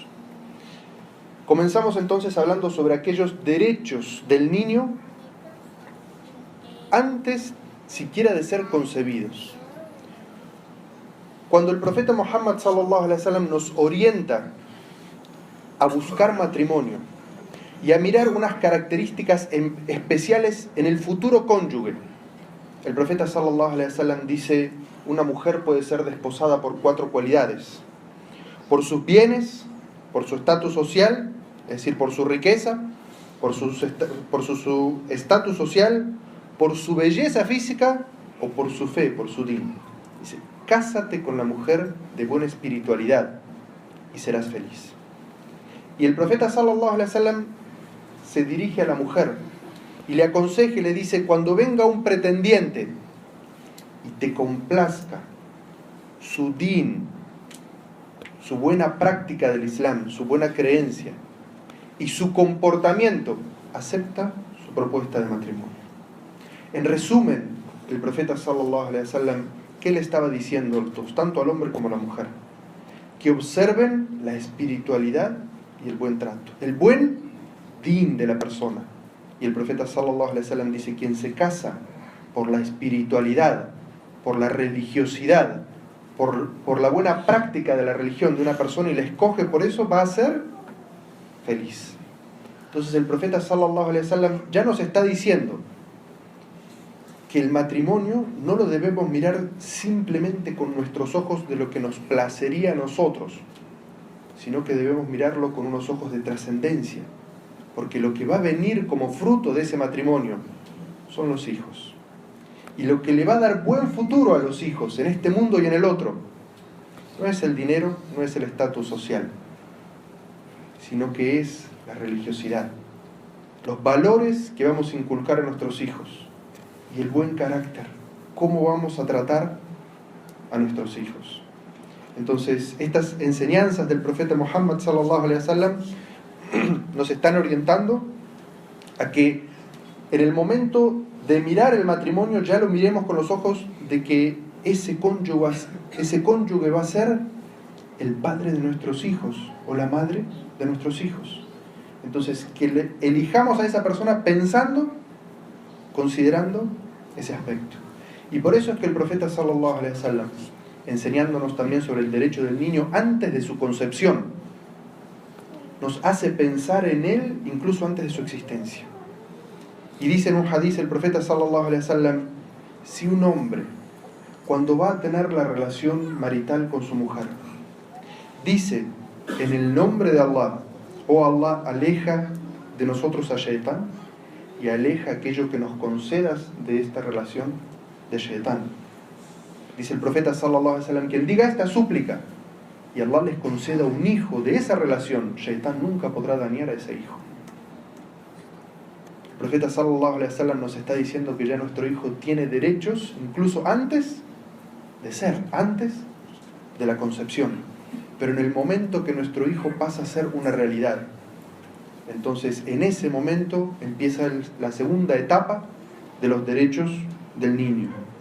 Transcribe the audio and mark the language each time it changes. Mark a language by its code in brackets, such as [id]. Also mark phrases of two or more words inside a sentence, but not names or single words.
[es] Comenzamos entonces hablando sobre aquellos derechos del niño antes siquiera de ser concebidos. Cuando el profeta Muhammad [ar] صلى الله عليه وسلم [es] nos orienta a buscar matrimonio y a mirar unas características especiales en el futuro cónyuge, el profeta [ar] صلى الله عليه وسلم [es] dice: una mujer puede ser desposada por 4 cualidades: por sus bienes, por su estatus social, es decir, por su riqueza, por su estatus social, por su belleza física o por su fe, por su din. Dice: cásate con la mujer de buena espiritualidad y serás feliz. Y el profeta [ar] صلى الله عليه وسلم [es] se dirige a la mujer y le aconseja y le dice: cuando venga un pretendiente y te complazca su din, su buena práctica del Islam, su buena creencia y su comportamiento, acepta su propuesta de matrimonio. En resumen, el profeta [ar] صلى الله عليه وسلم, [es] ¿qué le estaba diciendo tanto al hombre como a la mujer? Que observen la espiritualidad y el buen trato, el buen din de la persona. Y el profeta [ar] صلى الله عليه وسلم [es] dice: quien se casa por la espiritualidad, por la religiosidad, por la buena práctica de la religión de una persona y la escoge por eso, va a ser feliz. Entonces el profeta [ar] صلى الله عليه وسلم [es] ya nos está diciendo que el matrimonio no lo debemos mirar simplemente con nuestros ojos de lo que nos placería a nosotros, sino que debemos mirarlo con unos ojos de trascendencia, porque lo que va a venir como fruto de ese matrimonio son los hijos. Y lo que le va a dar buen futuro a los hijos en este mundo y en el otro no es el dinero, no es el estatus social, sino que es la religiosidad, los valores que vamos a inculcar a nuestros hijos y el buen carácter, cómo vamos a tratar a nuestros hijos. Entonces, estas enseñanzas del profeta Muhammad [ar] صلى الله عليه وسلم [es] nos están orientando a que en el momento de mirar el matrimonio ya lo miremos con los ojos de que ese cónyuge va a ser el padre de nuestros hijos o la madre de nuestros hijos. Entonces, que elijamos a esa persona pensando, considerando ese aspecto. Y por eso es que el profeta [ar] صلى الله عليه وسلم, [es] enseñándonos también sobre el derecho del niño antes de su concepción, nos hace pensar en él incluso antes de su existencia. Y dice en un hadiz el profeta [ar] صلى الله عليه وسلم, [es] si un hombre, cuando va a tener la relación marital con su mujer, dice en el nombre de Allah, oh Allah, aleja de nosotros a Shaitán y aleja aquello que nos concedas de esta relación de Shaitán. Dice el profeta [ar] صلى الله عليه وسلم, [es] quien diga esta súplica y Allah les conceda un hijo de esa relación, Shaitán nunca podrá dañar a ese hijo. El profeta [ar] صلى الله عليه وسلم [es] nos está diciendo que ya nuestro hijo tiene derechos incluso antes de ser, antes de la concepción. Pero en el momento que nuestro hijo pasa a ser una realidad, entonces en ese momento empieza la segunda etapa de los derechos del niño.